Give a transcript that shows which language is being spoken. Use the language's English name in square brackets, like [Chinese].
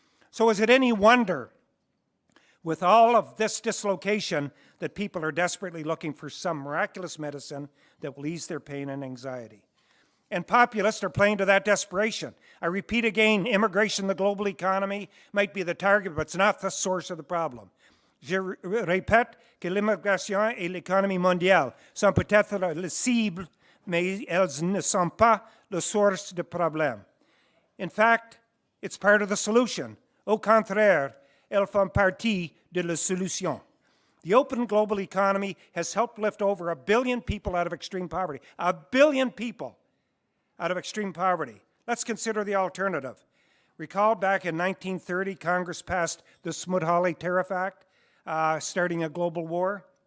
[English] So is it any wonder, with all of this dislocation, that people are desperately looking for some miraculous medicine that will ease their pain and anxiety? And populists are playing to that desperation. I repeat again, immigration, the global economy, might be the target, but it's not the source of the problem. [French] Je répète que l'immigration et l'économie mondiale sont peut-être les cibles, mais elles ne sont pas la source du problème. [English] In fact, it's part of the solution. [French] Au contraire, elles font partie de la solution. [English] The open global economy has helped lift over 1 billion people out of extreme poverty. 1 billion people out of extreme poverty. Let's consider the alternative. Recall back in 1930, Congress passed the Smoot-Hawley Tariff Act, starting a global war.